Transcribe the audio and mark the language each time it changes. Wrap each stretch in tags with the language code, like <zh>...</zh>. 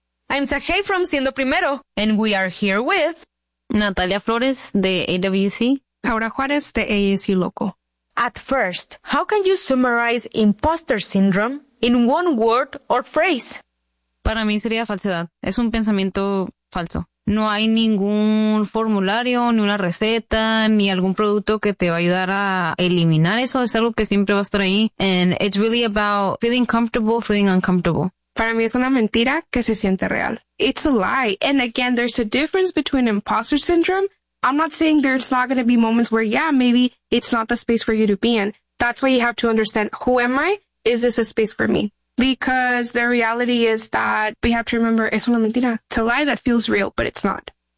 <en>I'm Sahei from Siendo Primero, and we are here with</en> <es>Natalia Flores, de AWC. Laura Juarez, de AAC Loco.</es> <en>At first, how can you summarize imposter syndrome in one word or phrase?</en> <es>Para mí sería falsedad. Es un pensamiento falso. No hay ningún formulario, ni una receta, ni algún producto que te va a ayudar a eliminar eso. Es algo que siempre va a estar ahí.</es> <en>And it's really about feeling comfortable, feeling uncomfortable.</en> <es>Para mí es una mentira que se siente real.</es> <en>It's a lie. And again, there's a difference between imposter syndrome. I'm not saying there's not going to be moments where, yeah, maybe it's not the space for you to be in. That's why you have to understand, who am I? Is this a space for me? Because the reality is that we have to remember,</en> <es>es una mentira.</es> <en>It's a lie that feels real, but it's not.</en>